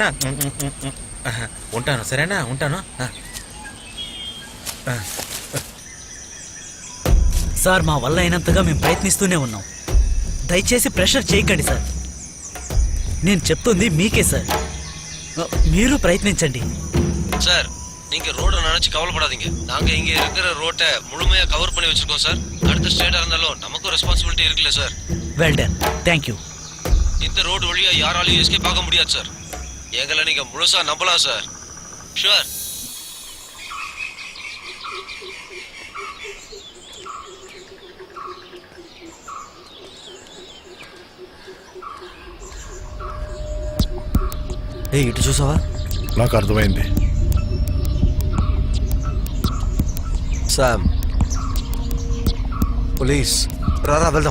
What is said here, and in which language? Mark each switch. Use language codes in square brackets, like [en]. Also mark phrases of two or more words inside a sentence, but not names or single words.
[te] ఉంటాను, సరేనా? ఉంటాను. సార్, మా వల్ల అయినంతగా మేము ప్రయత్నిస్తూనే ఉన్నాం. దయచేసి ప్రెషర్ చేయకండి சார். నేను చెప్తుంది మీకే సార్. మీరు ప్రయత్నించండి [ta] சார். நீங்க ரோட நினைச்சு கவலைப்படாதீங்க. நாங்க இங்க இருக்கிற ரோட்டை முழுமையா கவர் பண்ணி வச்சிருக்கோம் சார். அடுத்த ஸ்டேட்டா இருந்தாலும் நமக்கும் ரெஸ்பான்சிபிலிட்டி இருக்குல்ல சார். [en] Well done, thank you. [ta] இந்த ரோடு வழியா யாராலையும் எஸ்கேப் ஆக முடியாது சார். எங்களை நீங்க முழுசா நம்பலாம் சார். ஷுவர். [te] ఇటు చూసావా? నాకు అర్థమైంది. శామ్, పోలీస్, రారా వెళ్దాం.